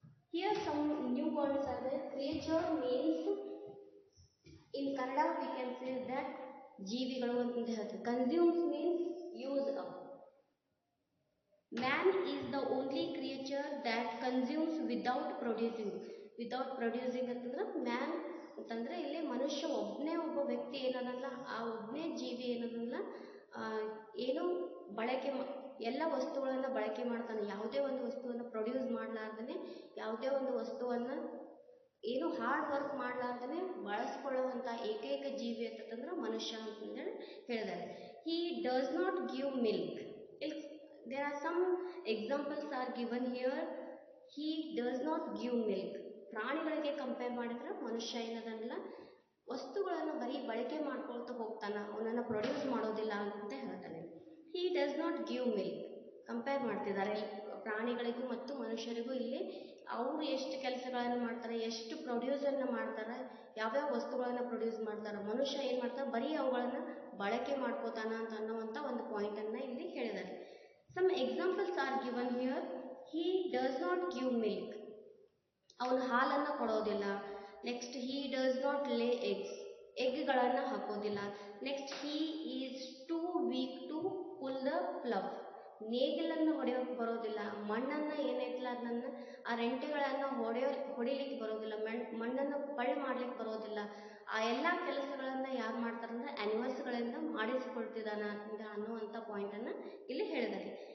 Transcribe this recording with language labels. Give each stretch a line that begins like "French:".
English: Here some new words are there. Creature means, in Kannada we can say that
Kannada: ಜೀವಿಗಳು ಅಂತ ಹೇಳ್ತಾರೆ.
English: Consumes means use up. Man is the only creature that consumes without producing. Without producing
Kannada: ಅಂತಂದ್ರೆ man ಅಂತಂದ್ರೆ ಇಲ್ಲಿ ಮನುಷ್ಯ ಒಬ್ಬ ವ್ಯಕ್ತಿ ಏನದಲ್ಲ, ಆ ಒಬ್ಬನೇ ಜೀವಿ ಏನದಲ್ಲ ಏನು ಬಳಕೆ ಎಲ್ಲ ವಸ್ತುಗಳನ್ನು ಬಳಕೆ ಮಾಡ್ತಾನೆ. ಯಾವುದೇ ಒಂದು ವಸ್ತುವನ್ನು ಪ್ರೊಡ್ಯೂಸ್ ಮಾಡಲಾರ್ದೇ, ಯಾವುದೇ ಒಂದು ವಸ್ತುವನ್ನು ಏನು ಹಾರ್ಡ್ ವರ್ಕ್ ಮಾಡಲಾರ್ದೇ ಬಳಸ್ಕೊಳ್ಳುವಂಥ ಏಕೈಕ ಜೀವಿ ಅಂತಂದ್ರೆ ಮನುಷ್ಯ ಅಂತಂದೇಳಿ ಹೇಳಿದ್ದಾರೆ.
English: He does not give milk. ಇಲ್ಲಿ there are some examples are given here. He does not give milk.
Kannada: ಪ್ರಾಣಿಗಳಿಗೆ ಕಂಪೇರ್ ಮಾಡಿದ್ರೆ ಮನುಷ್ಯ ಏನದಲ್ಲ, ವಸ್ತುಗಳನ್ನು ಬರೀ ಬಳಕೆ ಮಾಡ್ಕೊಳ್ತಾ ಹೋಗ್ತಾನೆ, ಅವನನ್ನು ಪ್ರೊಡ್ಯೂಸ್ ಮಾಡೋದಿಲ್ಲ ಅಂತ ಹೇಳ್ತಾನೆ.
English: He does not give milk.
Kannada: Compare ಮಾಡ್ತಿದ್ದಾರೆ ಪ್ರಾಣಿಗಳಿಗೂ ಮತ್ತು ಮನುಷ್ಯರಿಗೂ. ಇಲ್ಲಿ ಅವರು ಎಷ್ಟು ಕೆಲಸಗಳನ್ನು ಮಾಡ್ತಾರೆ, ಎಷ್ಟು ಪ್ರೊಡ್ಯೂಸನ್ನು ಮಾಡ್ತಾರೆ, ಯಾವ್ಯಾವ ವಸ್ತುಗಳನ್ನು ಪ್ರೊಡ್ಯೂಸ್ ಮಾಡ್ತಾರೆ. ಮನುಷ್ಯ ಏನು ಮಾಡ್ತಾರೆ, ಬರೀ ಅವುಗಳನ್ನು ಬಳಕೆ ಮಾಡ್ಕೋತಾನ ಅಂತ ಅನ್ನುವಂಥ ಒಂದು ಪಾಯಿಂಟನ್ನು ಇಲ್ಲಿ ಹೇಳಿದ್ದಾರೆ.
English: Some examples are given here. He does not give milk.
Kannada: ಅವನು ಹಾಲನ್ನು ಕೊಡೋದಿಲ್ಲ.
English: Next he does not lay eggs.
Kannada: ಎಗ್ಗಳನ್ನು ಹಾಕೋದಿಲ್ಲ.
English: Next he is too weak to pull the plough.
Kannada: ನೇಗಿಲನ್ನು ಹೊಡೆಯೋಕೆ ಬರೋದಿಲ್ಲ. ಮಣ್ಣನ್ನು ಏನೈತಲ್ಲ ಅದನ್ನು ಆ ರೆಂಟೆಗಳನ್ನು ಹೊಡಿಲಿಕ್ಕೆ ಬರೋದಿಲ್ಲ. ಮಣ್ಣನ್ನು ಪಳ್ಳು ಮಾಡ್ಲಿಕ್ಕೆ ಬರೋದಿಲ್ಲ. ಆ ಎಲ್ಲ ಕೆಲಸಗಳನ್ನು ಯಾರು ಮಾಡ್ತಾರಂದ್ರೆ ಆನಿಮಲ್ಸ್ಗಳಿಂದ ಮಾಡಿಸಿಕೊಳ್ತಿದ್ದಾನ ಅನ್ನುವಂಥ ಪಾಯಿಂಟನ್ನು ಇಲ್ಲಿ ಹೇಳಿದ್ದಾರೆ.